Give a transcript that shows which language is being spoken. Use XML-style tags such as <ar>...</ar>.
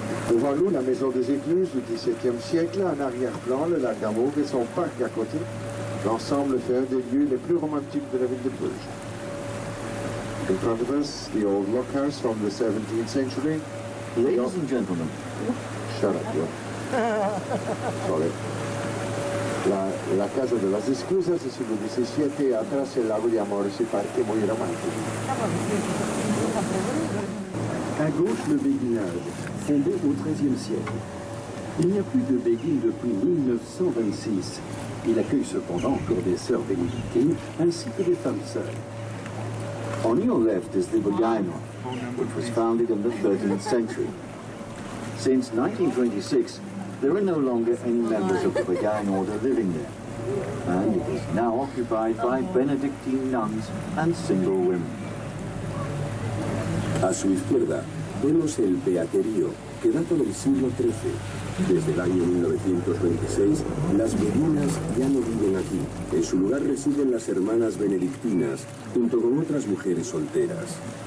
<fr>Devant nous, la maison des écluses du XVIIe siècle, en arrière-plan, le lac d'Amour et son parc à côté. L'ensemble fait un des lieux les plus romantiques de la ville de Bruges.</fr> <en>In front of us, the old lockhouse from the 17th century. Ladies and gentlemen. Shut up, yo. Sorry.</en> <es>La casa de las excusas es uno de 17 y atrás el lago de Amor, ese parque muy romántico.</es> <fr>À gauche, le béguinage, fondé au XIIIe siècle. Il n'y a plus de béguines depuis 1926. Il accueille cependant encore des sœurs bénédictines ainsi que des femmes seules.</fr> <en>On your left is the Beguine, which was founded in the 13th century. Since 1926, there are no longer any members of the Beguine order living there, and it is now occupied by Benedictine nuns and single women.</en> <es>A su izquierda vemos el Beaterío, que data del siglo XIII. Desde el año 1926, las beguinas ya no viven aquí. En su lugar residen las hermanas benedictinas, junto con otras mujeres solteras.</es>